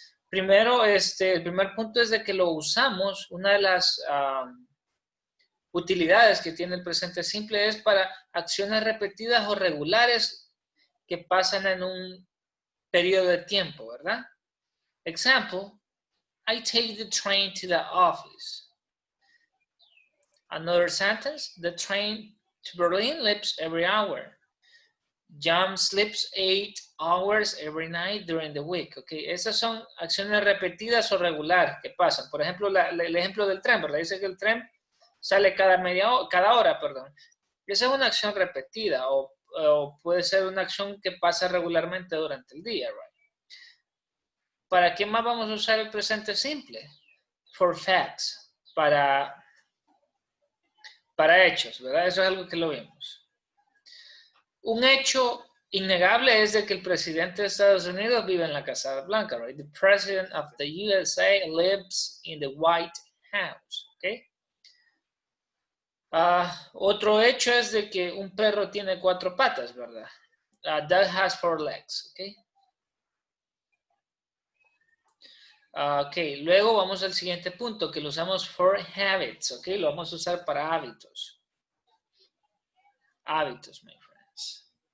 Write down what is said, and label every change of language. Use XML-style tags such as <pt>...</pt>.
<es>Primero, el primer punto es de que lo usamos. Una de las utilidades que tiene el presente simple es para acciones repetidas o regulares que pasan en un periodo de tiempo, ¿verdad?</es> <en>Example, I take the train to the office. Another sentence, the train to Berlin leaves every hour. John sleeps 8 hours every night during the week.</en> <es>Okay, esas son acciones repetidas o regulares que pasan. Por ejemplo, el ejemplo del tren, ¿verdad? Dice que el tren sale cada hora, perdón. Esa es una acción repetida o puede ser una acción que pasa regularmente durante el día, right? ¿Para qué más vamos a usar el presente simple? For facts, para hechos, ¿verdad? Eso es algo que lo vimos. Un hecho innegable es de que el presidente de Estados Unidos vive en la Casa Blanca, right?</es> <en>The president of the USA lives in the White House, okay?</en> <es>Otro hecho es de que un perro tiene 4 patas, ¿verdad?</es> <en>That has 4 legs, okay?</en> <es>Ok, luego vamos al siguiente punto, que lo usamos for habits, ok? Lo vamos a usar para hábitos. Hábitos, my friends.</es>